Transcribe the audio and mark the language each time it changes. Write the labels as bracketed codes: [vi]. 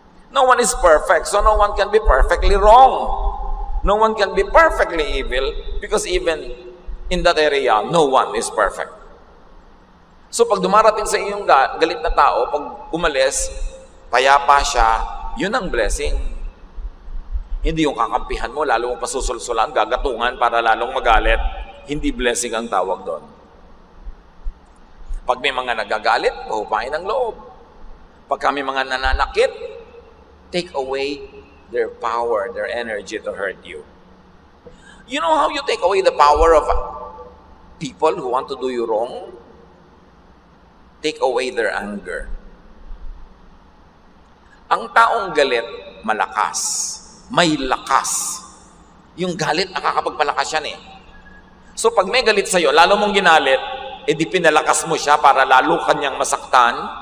[en] No one is perfect, so no one can be perfectly wrong. No one can be perfectly evil, because even in that area, no one is perfect. [tl] So pag dumarating sa iyong galit na tao, pag umalis, payapa siya, yun ang blessing. Hindi yung kakampihan mo, lalo mong pasusulsulan, gagatungan para lalong magalit. Hindi blessing ang tawag doon. Pag may mga nagagalit, pahupain ang loob. Pag kami mga nananakit, [en] take away their power, their energy to hurt you. You know how you take away the power of people who want to do you wrong? Take away their anger. [tl] Ang taong galit, malakas. May lakas. Yung galit, nakakapagpalakas yan eh. So pag may galit sa'yo, lalo mong ginalit, di pinalakas mo siya para lalo kanyang masaktan.